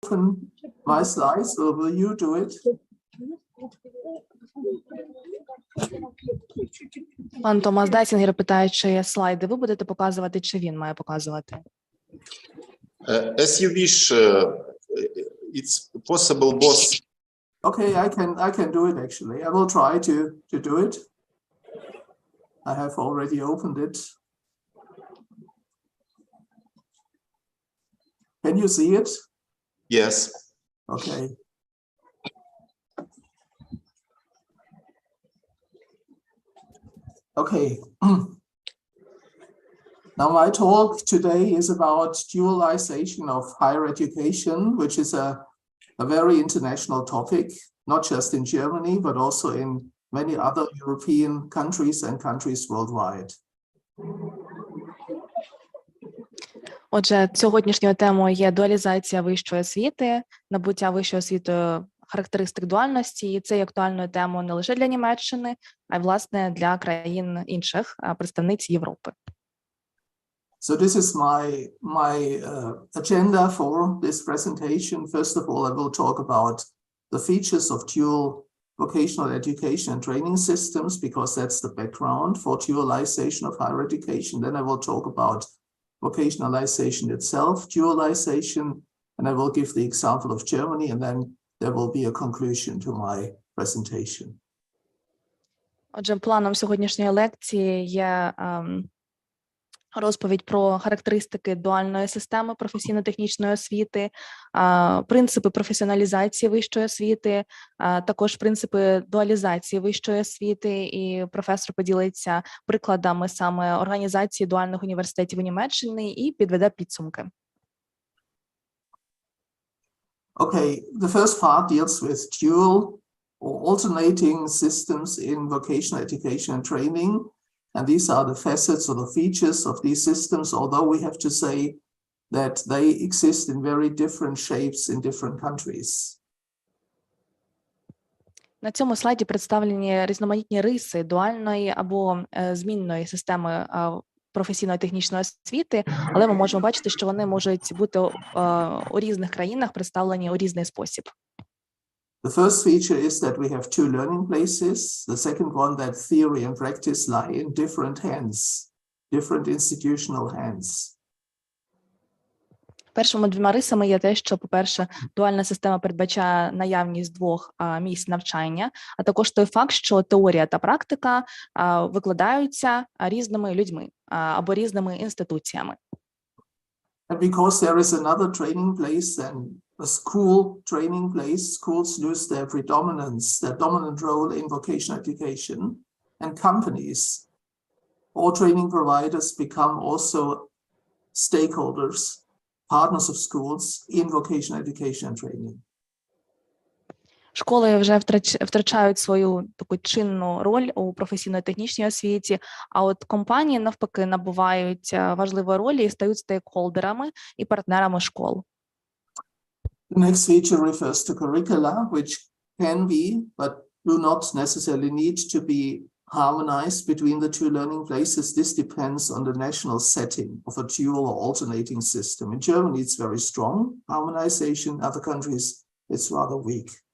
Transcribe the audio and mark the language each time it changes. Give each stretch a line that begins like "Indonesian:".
English: open my slides, or will you do it?
Ukrainian: Пан Томас Дайсінгер питає, чи слайди ви будете показувати, чи він має показувати?
English: As you wish, it's possible both. Okay, I can do it actually. I will try to do it. I have already opened it. Can you see it? Yes. Okay. Okay. Now my talk today is about dualization of higher education, which is a very international topic, not just in Germany, but also in many other European countries and countries worldwide.
Ukrainian: Отже, сьогоднішньою темою є дуалізація вищої освіти, набуття вищою освітою характеристик дуальності, і це є актуальною темою не лише для Німеччини, а й, власне, для країн інших, представниць Європи.
English: So this is my agenda for this presentation. First of all, I will talk about the features of dual vocational education and training systems, because that's the background for dualization of higher education. Then I will talk about vocationalization itself, dualization, and I will give the example of Germany, and then there will be a conclusion to my presentation.
Ukrainian: Отже, планом сьогоднішньої лекції є розповідь про характеристики дуальної системи професійно-технічної освіти, принципи професіоналізації вищої освіти, також принципи дуалізації вищої освіти, і професор поділиться прикладами саме організації дуальних університетів у Німеччині і підведе підсумки.
English: Okay, the first part deals with dual or alternating systems in vocational education and training. And these are the facets or the features of these systems, although we have to say that they exist in very different shapes in different countries.
Ukrainian: На цьому слайді представлені різноманітні риси дуальної або змінної системи професійно-технічної освіти, але ми можемо бачити, що вони можуть бути у різних країнах представлені у різний спосіб.
English: The first feature is that we have two learning places. The second one, that theory and practice lie in different hands, different institutional hands.
Ukrainian: Першими двома рисами є те, що, по-перше, дуальна система передбачає наявність двох місць навчання, а також той факт, що теорія та практика викладаються різними людьми або різними інституціями.
English: And because there is another training place than a school training place, schools lose their predominance, their dominant role in vocational education, and companies or training providers become also stakeholders, partners of schools in vocational education and training.
Ukrainian: Школи вже втрачають свою таку чинну роль у професійно-технічній освіті, а от компанії, навпаки, набувають важливої ролі і стають стейкхолдерами і партнерами школ.
English: The next feature refers to curricula, which can be, but do not necessarily need to be harmonized between the two learning places. This depends on the national setting of a dual or alternating system. In Germany, it's very strong harmonization. Other countries, it's rather weak.